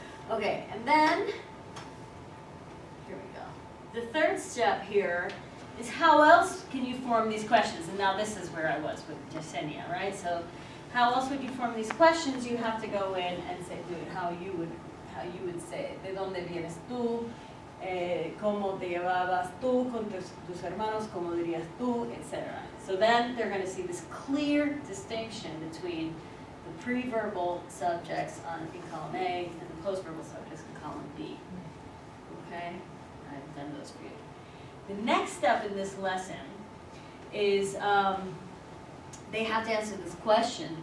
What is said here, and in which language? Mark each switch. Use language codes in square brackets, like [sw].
[en] Okay, and then, here we go. The third step here is how else can you form these questions? And now this is where I was with Yesenia, right? So how else would you form these questions? You have to go in and say, do it how you would say it. [es] ¿De dónde vienes tú? ¿Cómo te llevabas tú con tus hermanos? ¿Cómo dirías tú? Etc. [en] So then they're going to see this clear distinction between the pre-verbal subjects in column A and the post-verbal subjects in column B. Okay? I've done those for you. The next step in this lesson is they have to answer this question.